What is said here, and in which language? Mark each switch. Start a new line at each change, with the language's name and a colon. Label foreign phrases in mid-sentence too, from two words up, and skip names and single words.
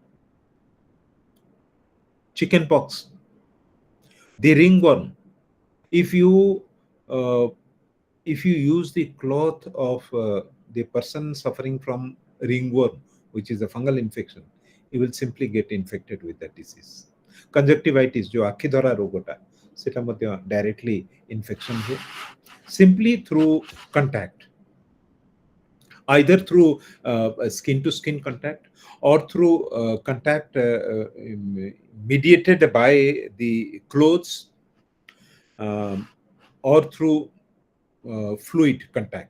English: Chickenpox, the ringworm. If you uh, if you use the cloth of the person suffering from ringworm, which is a fungal infection, he will simply get infected with that disease. Conjunctivitis,
Odia: ଯୋଉ ଆଖି ଧରା ରୋଗଟା, ସେଟା ମଧ୍ୟ
English: directly infection है, simply through contact, either through skin to skin contact, or through contact mediated by the clothes, or through fluid contact.